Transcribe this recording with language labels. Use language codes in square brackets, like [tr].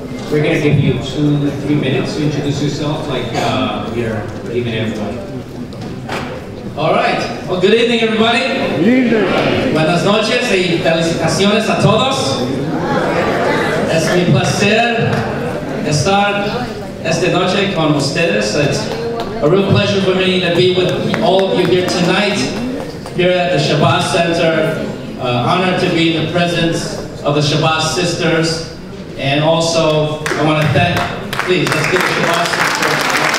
[en] We're going to give you 2-3 minutes to introduce yourself, like we're leaving everybody. All right. Well, good evening, everybody. Good evening. [es] Buenas noches y felicitaciones a todos. Es mi placer estar esta noche con ustedes. [en] It's a real pleasure for me to be with all of you here tonight, here at the Shabazz Center. Honored to be in the presence of the Shabazz sisters. And also, I want to thank, please, let's give the Shabazz sisters.